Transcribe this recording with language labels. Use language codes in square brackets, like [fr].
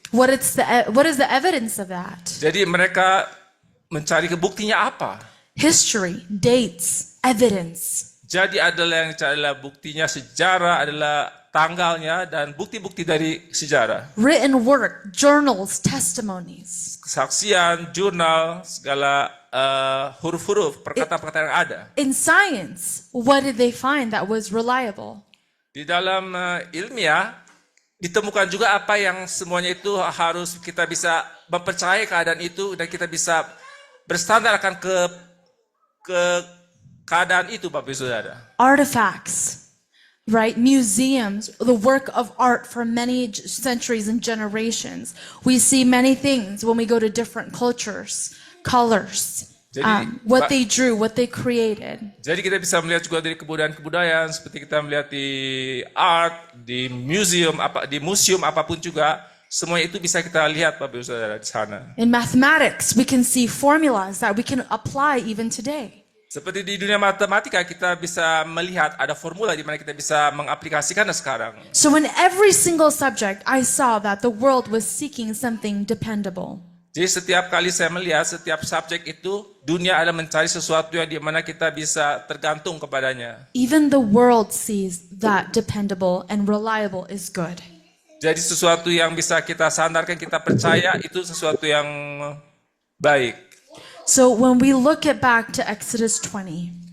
[en] What is the evidence of that? [id] Jadi mereka mencari buktinya apa? [en] History, dates, evidence. [id] Jadi adalah yang dicari adalah buktinya, sejarah adalah tanggalnya dan bukti-bukti dari sejarah. [en] Written work, journals, testimonies. [id] Kesaksian, jurnal, segala huruf-huruf, perkataan-perkataan yang ada. [en] In science, what did they find that was reliable? [id] Di dalam ilmiah, ditemukan juga apa yang semuanya itu harus kita bisa mempercayai keadaan itu dan kita bisa berstandar akan ke keadaan itu, Bapak Ibu Saudara. [en] Artifacts, right? Museums, the work of art for many centuries and generations. We see many things when we go to different cultures, colors, what they drew, what they created. [id] Jadi kita bisa melihat juga dari kebudayaan-kebudayaan seperti kita melihat di art, di museum apapun juga, semua itu bisa kita lihat, Bapak Ibu Saudara, di sana. [en] In mathematics, we can see formulas that we can apply even today. [id] Seperti di dunia matematika kita bisa melihat ada formula di mana kita bisa mengaplikasikannya sekarang. [en] So in every single subject, I saw that the world was seeking something dependable. [id] Jadi setiap kali saya melihat setiap subjek itu, dunia adalah mencari sesuatu yang di mana kita bisa tergantung kepadanya. [en] Even the world sees that dependable and reliable is good. [id] Jadi sesuatu yang bisa kita sandarkan, kita percaya itu sesuatu yang baik. [en] So when we look back to Exodus 20,